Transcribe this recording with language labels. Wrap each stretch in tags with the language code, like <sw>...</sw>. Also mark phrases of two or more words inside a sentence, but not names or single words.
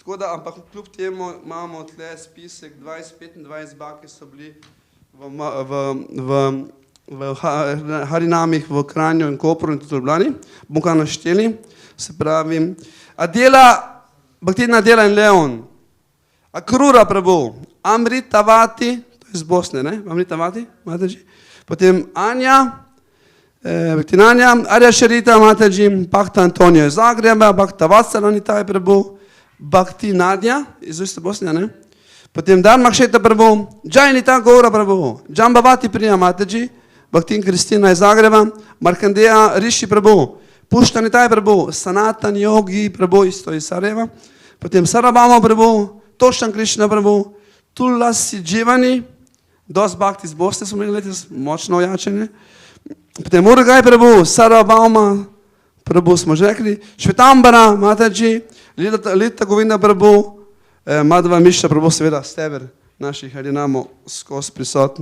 <sl>Tako da, ampak kljub temu imamo tle spisek 20-25 bak, ki so bili v Harinamih v Kranju in Kopru in tudi v Ljubljani. Bomo kaj našteli, se pravi, Adela, Bhaktina Adela in Leon, Akrura prabhu, Amrita Vati, to je iz Bosne, ne? Amrita Vati, Mataji. Potem Anja, Bhaktina Anja, Arya Sharita Mataji, Bhakta Antonio iz Zagreba, Bhakta Vatsala Nitai prabhu, Bhakti Nadja iz iste Bosne, ne? Potem Dharmaksheta prabhu, Jai Nita Gaura prabhu, Jambavati Priya Mataji, Bhaktin Kristina iz Zagreba, Markandeya Rishi prabhu, Pushta Nitai prabhu, Sanatan Yogi prabhu isto iz Sarajeva, potem Sarabhama prabhu, Tošan Krišna prabhu, Tulasi Dživani, dosti bhakti iz Bosne smo imeli letos, močno ojačene, potem Urgaj prabhu, Sarabhama prabhu smo že rekli, Švetambara Mataji, Lita Govinda prabhu, Madhava Mišra prabhu, seveda steber naših harinamov skozi prisoten.</sl>